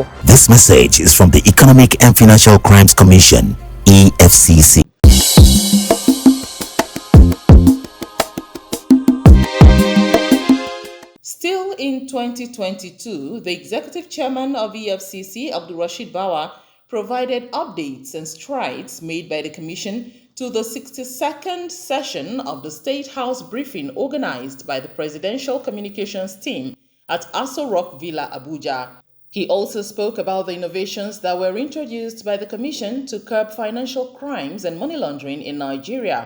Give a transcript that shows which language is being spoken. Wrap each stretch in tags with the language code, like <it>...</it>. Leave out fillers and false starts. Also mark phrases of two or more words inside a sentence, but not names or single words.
<en>This message is from the Economic and Financial Crimes Commission, EFCC. Still in 2022, the executive chairman of EFCC, Abdulrasheed Bawa, provided updates and strides made by the Commission to the 62nd session of the State House briefing organized by the Presidential Communications team at Aso Rock Villa, Abuja. He also spoke about the innovations that were introduced by the Commission to curb financial crimes and money laundering in Nigeria.</en>